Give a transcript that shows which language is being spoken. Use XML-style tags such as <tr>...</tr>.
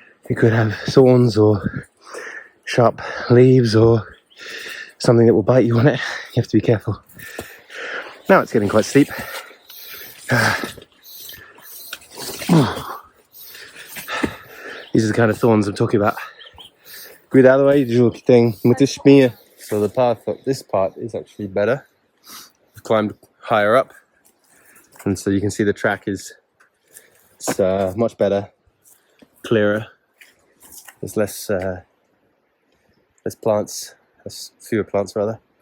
<en>You could have thorns or sharp leaves or something that will bite you on it. You have to be careful. Now it's getting quite steep. These are the kind of thorns I'm talking about.</en> <pt>Cuidado aí, Ju, que tem muita espinha.</pt> <en>So the path up this part is actually better. We've climbed higher up, and so you can see the track is much better, clearer. There's less plants, fewer plants rather.</en>